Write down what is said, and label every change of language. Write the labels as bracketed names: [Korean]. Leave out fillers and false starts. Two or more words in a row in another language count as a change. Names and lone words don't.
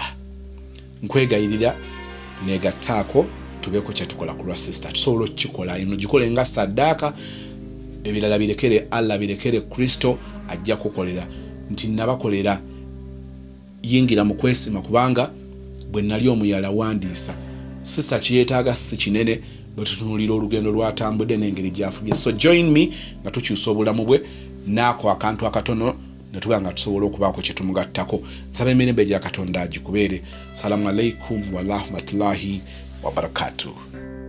[Ganda] Nkwegayirira negattaako tubeeko kye tukola ku lwa sister tusobole okukikola eno gikole nga saddaaka ebirala birekere Allah birekere Kristo ajja kukolera nti nabakolera yingira mu kwesima kubanga bwe nali omuyala wandiisa sister kiyeetaaga si kinene bwe tutunulira olugendo lwatambudde n'engeri gyafubye. [English] So join me [Ganda] nga tukyusa obulamu bwe naako akantu akatono ne tuba nga tusobola okubaako kye tumugattako. Nsaba emirembe gya Katonda gikubeere. [Arabic] السلام عليكم ورحمة الله وبركاته.